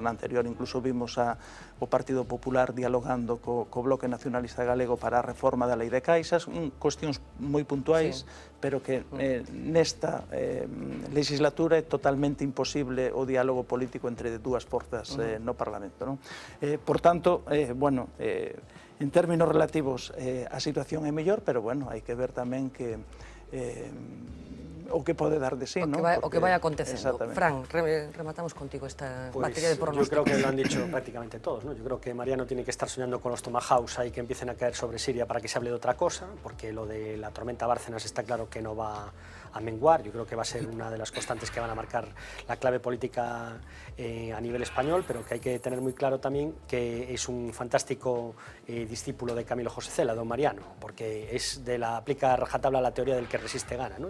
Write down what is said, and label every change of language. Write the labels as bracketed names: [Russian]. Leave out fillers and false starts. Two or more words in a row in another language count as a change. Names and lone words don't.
[Galician] Na anterior incluso vimos o Partido Popular dialogando co Bloque Nacionalista Galego para a reforma da Lei de Caixas, cuestións moi puntuais, pero que nesta legislatura é totalmente imposible o diálogo político entre dúas forzas no Parlamento, non? Por tanto, bueno, [Spanish] en términos relativos [Galician] a situación é mellor, pero, bueno, hai que ver tamén que o que pode dar de sí, ¿no? O que vai acontecendo. Fran, rematamos contigo esta materia de pronóstico. [Spanish] Yo creo que lo han dicho prácticamente todos, ¿no? Yo creo que Mariano tiene que estar soñando con los tomahawks ahí que empiecen a caer sobre Siria para que se hable de otra cosa, porque lo de la tormenta Bárcenas está claro que no va a menguar. Yo creo que va a ser una de las constantes que van a marcar la clave política a nivel español, pero que hay que tener muy claro también que es un fantástico discípulo de Camilo José Cela, don Mariano, porque aplica a rajatabla la teoría del que resiste gana, ¿no?